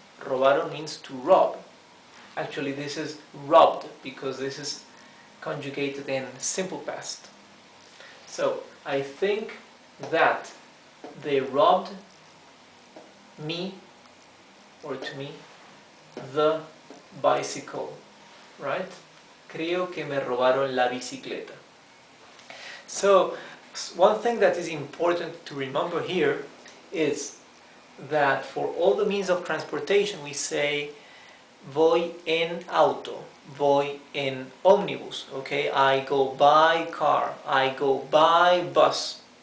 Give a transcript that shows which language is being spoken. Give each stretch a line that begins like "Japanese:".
English: Robaron means to rob. Actually, this is robbed because this is conjugated in simple past. So, I think that they robbed me, or to me, the bicycle, right?
Spanish: Creo que me robaron la bicicleta.
English: So, one thing that is important to remember here is that for all the means of transportation we say
Spanish: voy en auto, voy en ómnibus,
English: okay? I go by car, I go by bus.